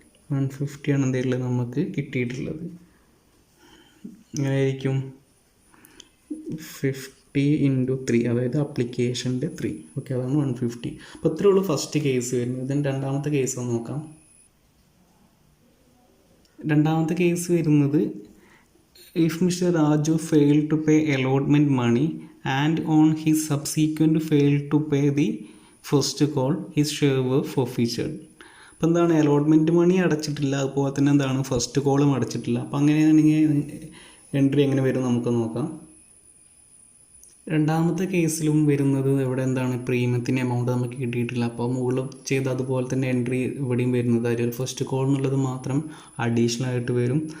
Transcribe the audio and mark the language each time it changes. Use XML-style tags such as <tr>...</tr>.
<ml>150 ആണ് എന്തെങ്കിലും നമുക്ക് കിട്ടിയിട്ടുള്ളത്. എങ്ങനെയായിരിക്കും? 50 × 3, അതായത് അപ്ലിക്കേഷൻ്റെ 3. ഓക്കെ, അതാണ് 150. അപ്പോൾ ഇത്രയേ ഉള്ളൂ ഫസ്റ്റ് കേസ് വരുന്നത്. ഇതിന് രണ്ടാമത്തെ കേസ് ഒന്ന് നോക്കാം. രണ്ടാമത്തെ കേസ് വരുന്നത്</ml> <en>if Mr. Raju failed to pay allotment money and on his subsequent failed to pay the first call, his share were forfeited.</en> <ml>അപ്പോൾ എന്താണ്? അലോട്ട്മെൻറ്റ് മണി അടച്ചിട്ടില്ല, അതുപോലെ തന്നെ എന്താണ് ഫസ്റ്റ് കോളും അടച്ചിട്ടില്ല. അപ്പോൾ അങ്ങനെയാണെങ്കിൽ എൻട്രി എങ്ങനെ വരും നമുക്ക് നോക്കാം. രണ്ടാമത്തെ കേസിലും വരുന്നത് ഇവിടെ എന്താണ്? പ്രീമിയത്തിൻ്റെ എമൗണ്ട് നമുക്ക് കിട്ടിയിട്ടില്ല. അപ്പോൾ മുകളിൽ ചെയ്ത് അതുപോലെ തന്നെ എൻട്രി ഇവിടെയും വരുന്നത് അതിൽ ഫസ്റ്റ് കോൾ എന്നുള്ളത് മാത്രം അഡീഷണൽ ആയിട്ട് വരും.</ml>